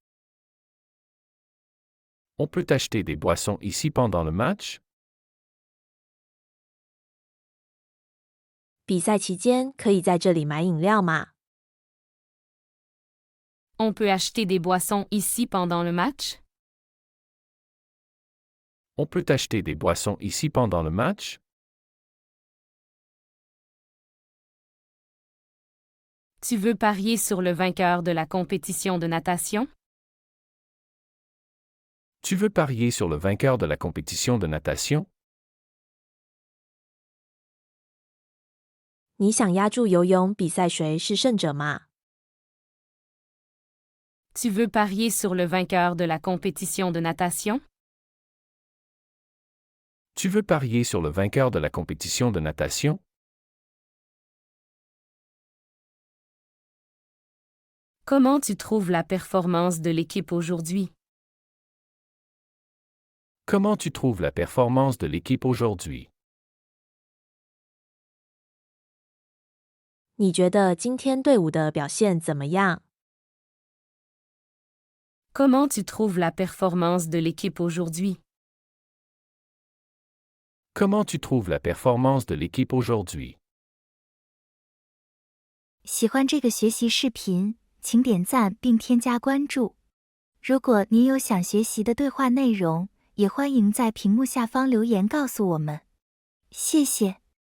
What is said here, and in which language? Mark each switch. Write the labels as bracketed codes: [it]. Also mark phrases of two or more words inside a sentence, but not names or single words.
[fr] On peut acheter des boissons ici pendant le match? [zh] 比赛期间可以在这里买饮料吗？ [fr] On peut acheter des boissons ici pendant le match? On peut acheter des boissons ici pendant le match? Tu veux parier sur le vainqueur de la compétition de natation? Tu veux parier sur le vainqueur de la compétition de natation? [zh] 你想押注游泳比赛谁是胜者吗？ [fr] Tu veux parier sur le vainqueur de la compétition de natation? Tu veux parier sur le vainqueur de la compétition de natation? Comment tu trouves la performance de l'équipe aujourd'hui? Comment tu trouves la performance de l'équipe aujourd'hui? [zh] 你觉得今天队伍的表现怎么样？ [fr] Comment tu trouves la performance de l'équipe aujourd'hui? Comment tu trouves la performance de l'équipe aujourd'hui? [zh] 喜欢这个学习视频，请点赞并添加关注。如果您有想学习的对话内容，也欢迎在屏幕下方留言告诉我们。谢谢。